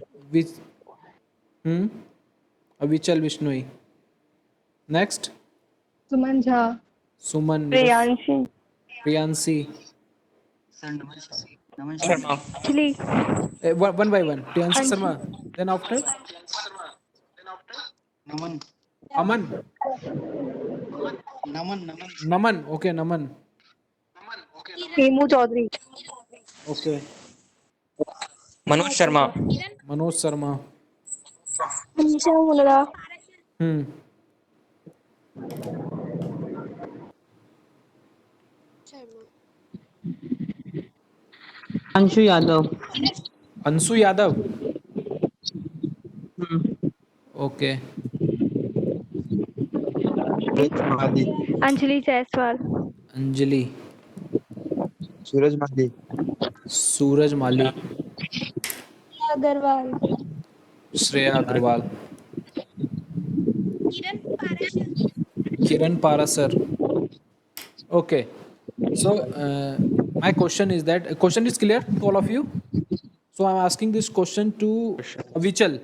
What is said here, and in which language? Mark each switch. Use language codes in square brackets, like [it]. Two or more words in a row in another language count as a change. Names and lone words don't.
[en] which Avichal Vishnoi. Next, Suman Jha. Suman, Priyanshi. Priyansi. शर्मा Actually, One by one. Priyansi Ansh- Sharma. Then after Naman. Aman. Naman. Naman. Okay, Naman. Hemu Chaudhary. Okay. मनोज शर्मा Manoj Sharma. Anisha Mulra. Hmm. अंशु यादव Ansu Yadav. Okay. सूरज माली. Anjali Jaiswal. Anjali. सूरज माली. Suraj Mali. Agarwal. Shreya Agarwal. Kiran Parasar. Okay. So my question is that question is clear to all of you. So I'm asking this question to Avichal.